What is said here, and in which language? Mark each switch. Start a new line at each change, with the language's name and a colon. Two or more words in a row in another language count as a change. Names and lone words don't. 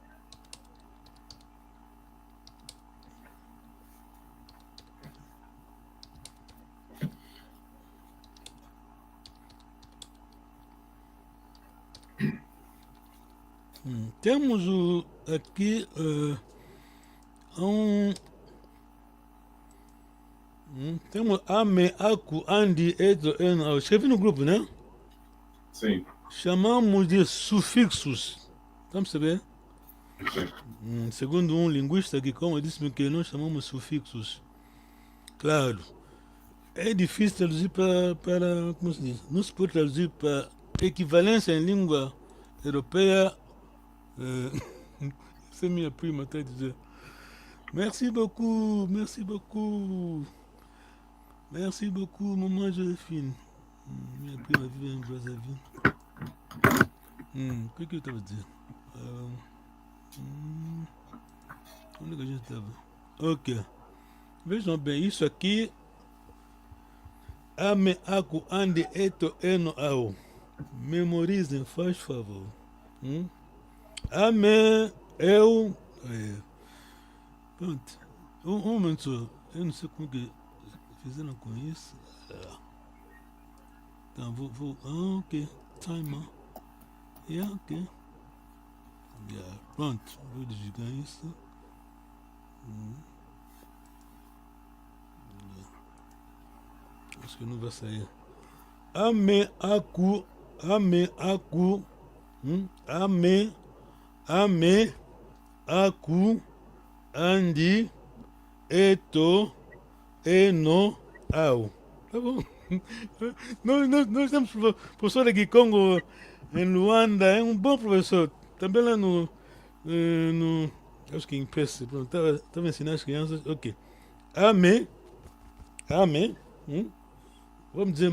Portuguese: Temos aqui temos
Kongo: ame, aku, andi, eto, eno.
Portuguese: Escrevi no grupo, né? Sim. Chamamos de sufixos. Vamos saber? Sim. Segundo um linguista que, como disse-me, que nós chamamos sufixos. Claro. É difícil traduzir para como se diz? Não se pode traduzir para equivalência em língua europeia. Essa é minha prima, está a dizer.
French: Merci beaucoup, merci beaucoup. Merci beaucoup, maman Joséphine.
Portuguese: Minha prima vive em Brazzaville. O que eu estava a dizer? Onde é que a gente estava? Ok. Vejam bem, isso aqui.
Kongo: Ame, aku, ande, eto, eno, ao.
Portuguese: Memorizem, faz favor. Amém. Eu. Pronto. Um momento. Eu não sei como que fizeram com isso. Então, vou. Ok. Timer.
English: Yeah, ok. Yeah.
Portuguese: Pronto. Vou desligar isso. Acho que não vai sair.
Kongo: Amém. Aku. Amém. Aku. Amém. Amém. Aku. Andi. Eto. Eno. Au.
Portuguese: Tá bom? Nós temos professor aqui Congo em Luanda, é um bom professor. Também lá no acho que em PS, estava ensinando as crianças. Ok. Amém. Amém. Vamos dizer.